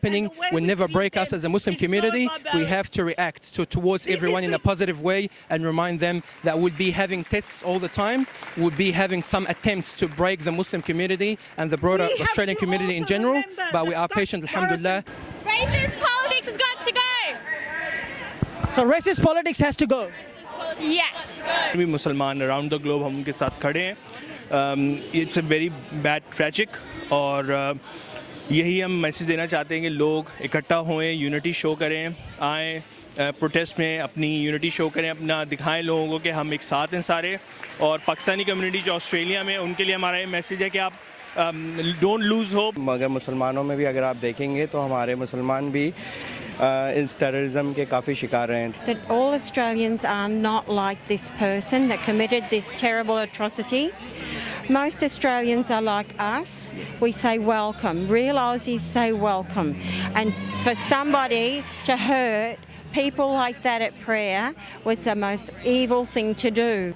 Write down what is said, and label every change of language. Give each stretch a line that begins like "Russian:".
English: Happening will never break us as a Muslim community. We have to react towards everyone in a positive way and remind them that we'll be having tests all the time. We'll be having some attempts to break the Muslim community and the broader Australian community in general, but we are patient, alhamdulillah. Racist politics has got to go. So racist politics has to go. Yes.
Hindi: भी मुसलमान
English: around the globe
Hindi: हम उनके साथ खड़े हैं.
English: it's a very bad tragic
Hindi: और यही हम मैसेज देना चाहते हैं कि लोग इकट्ठा होएं, यूनिटी शो करें, आएँ प्रोटेस्ट में अपनी यूनिटी शो करें, अपना दिखाएं लोगों को कि हम एक साथ हैं सारे. और पाकिस्तानी कम्युनिटी जो ऑस्ट्रेलिया में, उनके लिए हमारा ये मैसेज है कि आप
English: Don't lose hope.
Hindi: मगर मुसलमानों में भी अगर आप देखेंगे तो हमारे मुसलमान भी इस टेररिज्म के काफ़ी शिकार रहे हैं.
English: That all Australians are not like this person that committed this terrible atrocity. Most Australians are like us. We say welcome. Real Aussies say welcome. And for somebody to hurt people like that at prayer was the most evil thing to do.